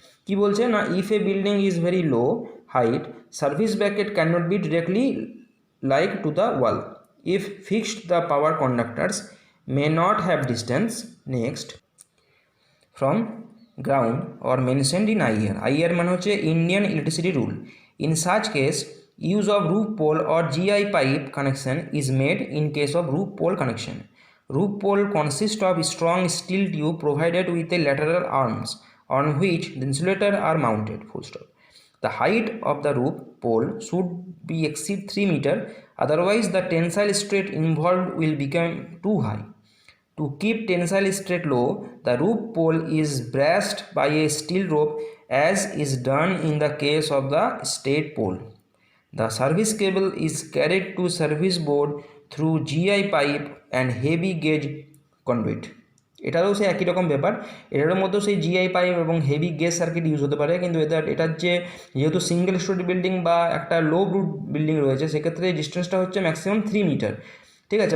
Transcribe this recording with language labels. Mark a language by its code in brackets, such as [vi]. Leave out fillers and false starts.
[bn] কি বলছে না, [en] If a building is very low height, service bracket can not be directly like to the wall if fixed the power conductors may not have distance next from ground or mentioned in IR. IR [bn] মানে হচ্ছে [en] Indian Electricity Rule. In such case, use of roof pole or GI pipe connection is made in case of roof pole connection. Roof pole consists of strong steel tube provided with a lateral arms on which the insulator are mounted. Full stop. The height of the roof pole should be exceed 3 meter, otherwise the tensile stress involved will become too high. To keep tensile stress low, the roof pole is braced by a steel rope as is done in the case of the state pole. The service cable is carried to service board through GI pipe and heavy gauge conduit. [bn] এটারও সেই একই রকম ব্যাপার, এটার মধ্যেও সেই GI pipe এবং heavy gas circuit use হতে পারে, কিন্তু এটার যেহেতু সিঙ্গেল স্টোরি বিল্ডিং বা একটা লো রুট বিল্ডিং রয়েছে, সেক্ষেত্রে ডিস্টেন্সটা হচ্ছে ম্যাক্সিমাম 3 মিটার, ঠিক আছে।